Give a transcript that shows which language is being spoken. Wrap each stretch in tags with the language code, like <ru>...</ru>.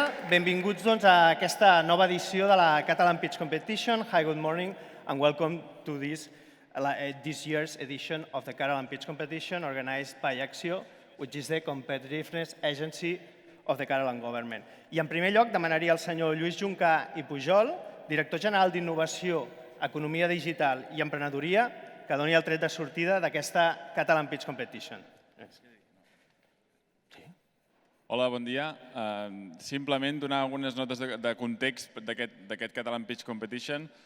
<ca>Benvinguts a aquesta nova edició de la Catalan Pitch Competition.</ca> <en>Hi, good morning, and welcome to this year's edition of the Catalan Pitch Competition organized by Acció, which is the competitiveness agency of the Catalan Government.</en> <ca>I en primer lloc demanaria al senyor Lluís Juncà i Pujol, director general d'Innovació, Economia Digital i Emprenedoria, que doni el tret de sortida d'aquesta Catalan Pitch Competition. Hola, bon dia. Simplement donar algunes notes de context d'aquest Catalan Pitch Competition.</ca>